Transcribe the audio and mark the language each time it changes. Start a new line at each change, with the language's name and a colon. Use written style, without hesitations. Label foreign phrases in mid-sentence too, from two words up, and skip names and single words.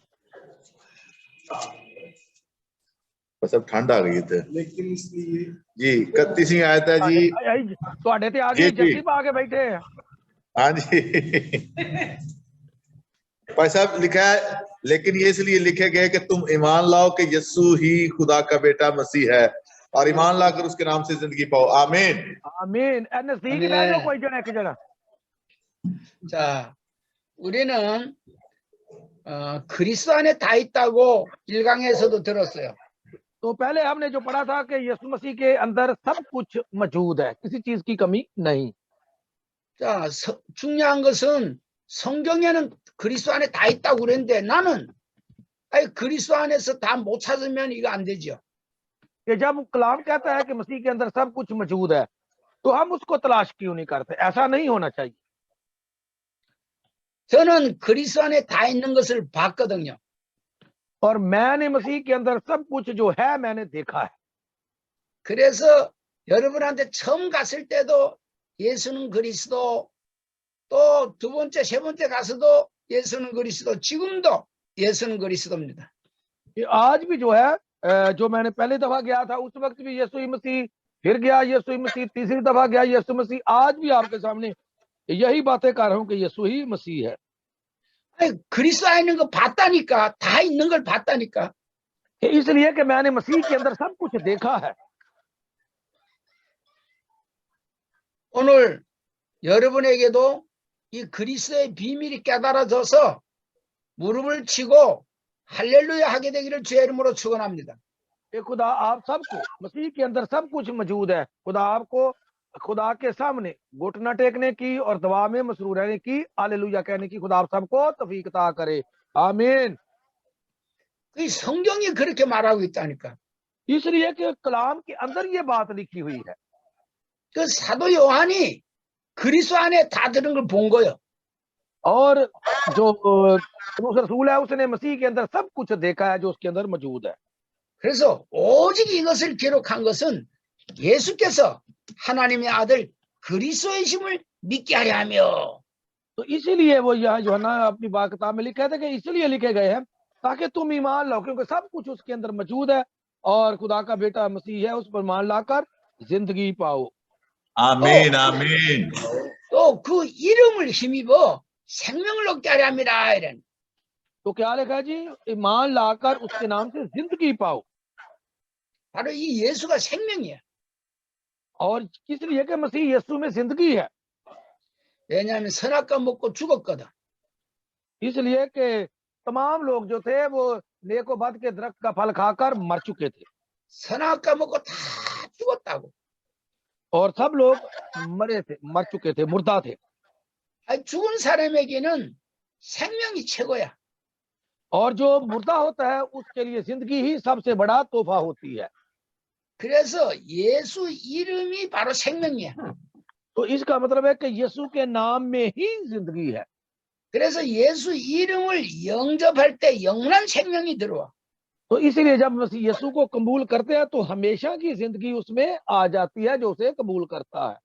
Urdu: بس اب ٹھنڈ آ گئی تھے لیکن اس لیے جی 31ویں آیت ہے جی.
Punjabi: ਤੁਹਾਡੇ ਤੇ ਆ ਗਏ, ਜੱਫੀ ਪਾ ਕੇ
Urdu: بیٹھے ہیں. ہاں جی بھائی صاحب لکھا ہے، لیکن یہ اس لیے لکھے گئے کہ تم ایمان لاؤ کہ یسوع ہی خدا کا بیٹا مسیح ہے اور ایمان لا کر اس کے نام سے زندگی پاؤ. आमीन आमीन। نزدیک لے جاؤ کوئی جنا ایک جنا.
Korean: 자, 우리는 그리스도 안에 다 있다고 1강에서도 들었어요.
Urdu: تو پہلے ہم نے جو پڑھا تھا کہ یسوع مسیح کے اندر سب کچھ موجود ہے، کسی چیز کی کمی نہیں.
Korean: 자, 중요한 것은 성경에는 그리스도 안에 다 있다고 그랬는데 나는 그리스도 안에서 다 못 찾으면 이거 안 되죠.
Urdu: کہ جب کلام کہتا ہے کہ مسیح کے اندر سب کچھ موجود ہے تو ہم اس کو تلاش کیوں نہیں کرتے? ایسا نہیں ہونا چاہیے.
Korean: 저는 그리스도 안에 다 있는 것을 봤거든요.
Urdu: اور میں نے مسیح کے اندر سب کچھ جو ہے میں نے دیکھا ہے.
Korean: 그래서 여러분한테 처음 갔을 때도 예수는 그리스도, 또 두 번째, 세 번째 가서도 예수는 그리스도, 지금도 예수는 그리스도입니다.
Urdu: کہ آج بھی جو ہے، جو میں نے پہلی دفعہ گیا تھا اس وقت بھی یسوع مسیح، پھر گیا یسوع مسیح، تیسری دفعہ گیا یسوع مسیح، آج بھی آپ کے سامنے یہی باتیں کر رہا ہوں کہ یسوع ہی مسیح ہے.
Korean: 그리스도 안에 있는 거 봤다니까, 다 있는 걸 봤다니까.
Urdu: اس لیے کہ میں نے مسیح کے اندر سب کچھ دیکھا ہے.
Korean: 오늘 여러분에게도 이 그리스도의 비밀이 깨달아져서 무릎을 치고 할렐루야 하게 되기를 주의 이름으로 축원합니다.
Urdu: یہ خدا آپ سب کو مسیح کے اندر سب کچھ موجود ہے. خدا آپ کو خدا کے سامنے گھٹنا ٹیکنے کی اور دعا میں مسرور رہنے کی، ہالیلویاہ کہنے کی خدا آپ سب کو توفیق عطا کرے. आमीन।
Korean: 그 성경이 그렇게 말하고 있다니까.
Urdu: اس لیے کہ کلام کے اندر یہ بات لکھی ہوئی ہے.
Korean: 그 사도 요한이 그리스도 안에 다 들은 걸 본 거예요.
Urdu: اور جو رسول ہے اس نے مسیح کے اندر سب کچھ دیکھا ہے جو اس کے اندر موجود ہے.
Korean: 그래서 오직 이것을 기록한 것은 예수께서 하나님의 아들 그리스도이심을 믿게 하려 하며,
Urdu: تو اسی لیے وہ یہاں یوحنا اپنی بات کتاب میں لکھا تھا کہ اس لیے لکھے گئے ہیں تاکہ تم ایمان لاؤ، کیونکہ سب کچھ اس کے اندر موجود ہے اور خدا کا بیٹا مسیح ہے، اس پر مان لا کر زندگی پاؤ. آمین آمین.
Korean: 또 그 이름을 힘입어 생명을 얻게 하려 합니다. 이런.
Urdu: تو کیا لکھا ہے جی? ایمان لا کر اس کے نام سے زندگی پاؤ.
Korean: 바로 이 예수가 생명이야.
Urdu: اور اس لیے کہ مسیح یسوع میں زندگی ہے.
Korean: 왜냐하면 선악과 먹고 죽었거든.
Urdu: اس لیے کہ تمام لوگ جو تھے وہ نیک و بد کے درخت کا پھل کھا کر مر چکے تھے
Korean: 선악과 먹고 다 죽었다고.
Urdu: اور سب لوگ مرے تھے، مر چکے تھے، مردہ تھے.
Korean: 아니, 죽은 사람에게는 생명이 최고야.
Urdu: اور جو مردہ ہوتا ہے اس کے لیے زندگی ہی سب سے بڑا تحفہ ہوتی ہے.
Korean: 그래서 예수 이름이 바로 생명이야.
Urdu: تو اس کا مطلب ہے کہ یسوع کے نام میں ہی زندگی ہے.
Korean: 그래서 예수 이름을 영접할 때 영원한 생명이 들어와.
Urdu: تو اسی لیے جب مسیح یسوع کو قبول کرتے ہیں تو ہمیشہ کی زندگی اس میں آ جاتی ہے جو اسے قبول کرتا ہے.